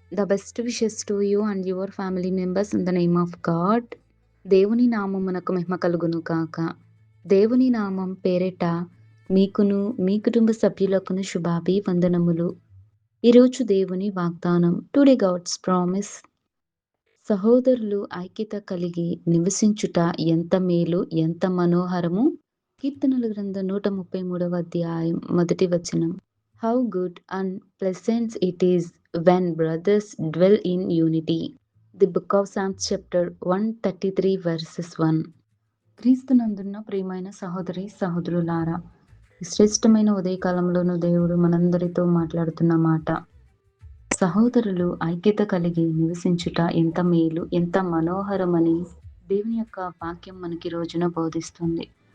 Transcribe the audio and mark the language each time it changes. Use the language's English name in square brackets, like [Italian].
[English] The best wishes to you and your family members in the name of God. [Telugu] దేవుని నామమునకు మహిమ కలుగును కాక. దేవుని నామం పేరిట మీకును మీ కుటుంబ సభ్యులకును శుభాభివందనములు. ఈరోజు దేవుని వాగ్దానం. [English] Today God's promise. [Telugu] సహోదరులు ఐక్యత కలిగి నివసించుట ఎంత మేలు, ఎంత మనోహరము. కీర్తనల గ్రంథం 133వ అధ్యాయం 1వ వచనం. [English] How good and pleasant it is when brothers dwell in unity. The book of Psalms chapter 133 verses 1. [Telugu] క్రీస్తునందున్న ప్రియమైన సహోదరి సహోదరులారా, ఈ శ్రేష్టమైన ఉదయకాలంలోనూ దేవుడు మనందరితో మాట్లాడుతున్న మాట, సహోదరులు ఐక్యత కలిగి నివసించుట ఎంత మేలు, ఎంత మనోహరమని దేవుని యొక్క వాక్యం మనకి రోజున బోధిస్తుంది.